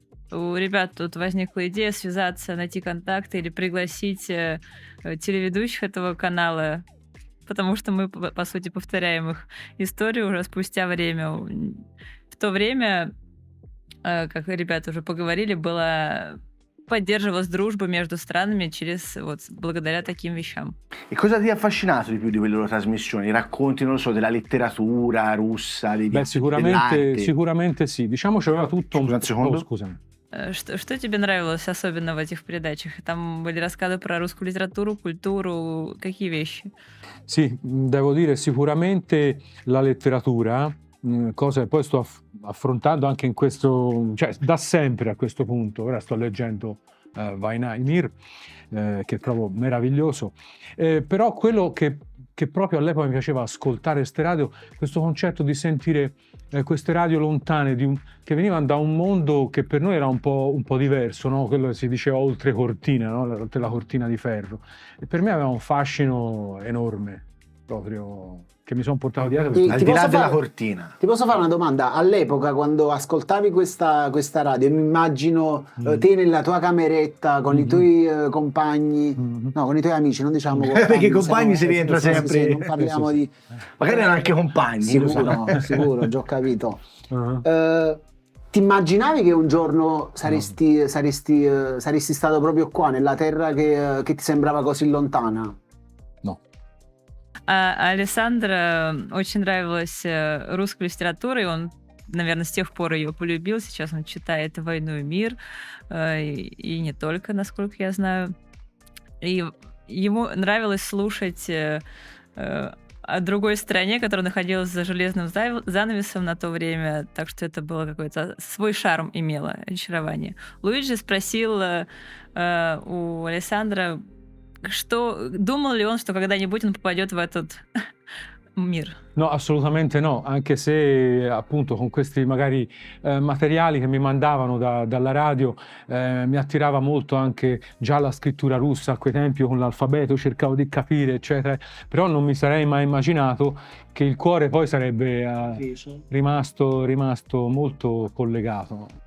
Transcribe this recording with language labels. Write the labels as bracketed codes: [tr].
[ru] У ребят тут возникла идея связаться, найти контакты или пригласить телеведущих этого канала, потому что мы, по сути, повторяем их историю уже спустя время. В то время, как ребята уже поговорили, поддерживалась дружба между странами благодаря таким вещам. [it] E cosa ti ha affascinato di più di quelle loro trasmissioni? Racconti, non lo so, della letteratura russa, Beh, dell'arte? sicuramente sì. Diciamo c'aveva tutto Scusa un secondo. scusami. [ru] Что тебе nравилось особенно в этих передачах? Там были рассказы про русскую литературу, культуру, какие вещи? [it] Sì, devo dire sicuramente la letteratura, cosa che poi sto affrontando anche in questo, cioè da sempre a questo punto. Ora sto leggendo Vainai-Mir, che trovo meraviglioso, però quello che proprio all'epoca mi piaceva ascoltare ste radio, questo concetto di sentire queste radio lontane che venivano da un mondo che per noi era un po' diverso, no? Quello che si diceva oltre cortina, no? La cortina di ferro. E per me aveva un fascino enorme, proprio, che mi sono portato dietro. Ti Al di là posso della fare- cortina. Ti posso fare una domanda? All'epoca, quando ascoltavi questa radio, mi immagino te nella tua cameretta con i tuoi compagni, no, con i tuoi amici, non diciamo compagni. Perché i compagni se si no- rientra sì, sì, sempre. sì, non parliamo di... Magari erano anche compagni. lo so. Sicuro, sicuro, già ho capito. Uh-huh. Ti immaginavi che un giorno saresti stato proprio qua, nella terra che ti sembrava così lontana? No. [ru] А Александра очень нравилась русская литература, и он, наверное, с тех пор ее полюбил. Сейчас он читает «Войну и мир», и не только, насколько я знаю. И ему нравилось слушать о другой стране, которая находилась за железным занавесом на то время, так что это было какой-то свой шарм имело, очарование. Луиджи спросил у Александра, думал ли он, что когда-нибудь он попадет в этот mir. [it] No, assolutamente no, anche se appunto con questi magari materiali che mi mandavano dalla radio mi attirava molto anche già la scrittura russa a quei tempi con l'alfabeto, cercavo di capire eccetera, però non mi sarei mai immaginato che il cuore poi sarebbe rimasto molto collegato.